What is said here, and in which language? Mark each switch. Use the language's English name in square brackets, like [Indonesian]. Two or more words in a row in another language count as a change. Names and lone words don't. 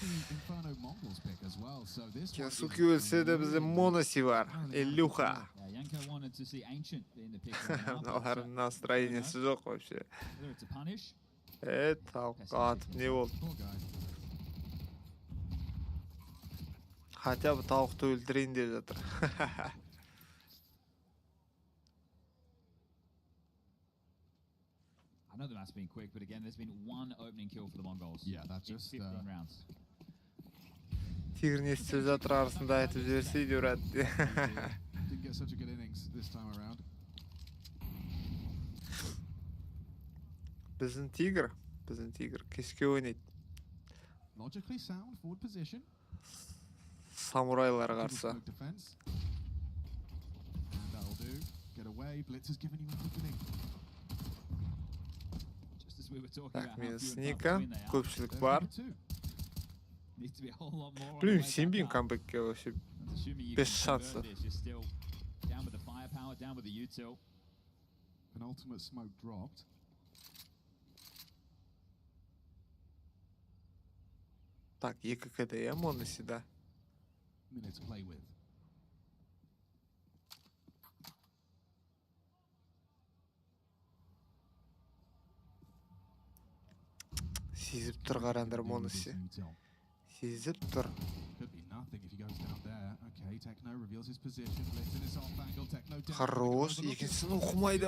[Kazakh] Ясуки өлсе де бізде Моноси бар. Илюха. Мыналардың настроениесі жоқ вообще. Тауыққа атып не болды? [Russian] Хотя бы [Kazakh] тауықты өлтірейін деп жатыр. [English] I know the match's been quick, but again, there's been one opening kill for the MONGOLZ. Yeah, that's just 15 rounds. [Kazakh] Тигр не істеп жатыр, арасында айтып жіберсе де ұрады. [English] Didn't get such a good innings this time around. [Kazakh] Біздің тигр кешке ойнайды. [English] Logically sound forward position. [Kazakh] Самурайлар қарсы. [English] And that'll do. Get away. Blitz has given you an opening. [Russian] Так, минус [Kazakh] Ника, көпшілік бар. Блин, сенбеймін камбэкке вообще. [Russian] Без шансов. [English] Penultimate smoke dropped. [Kazakh] Так, екі КД Моноси, да. [English] Minute to play with. [Kazakh] Сезіп тұр қарандар Моноси. Сезіп тұр. Хорош, екіншісін оқымайды.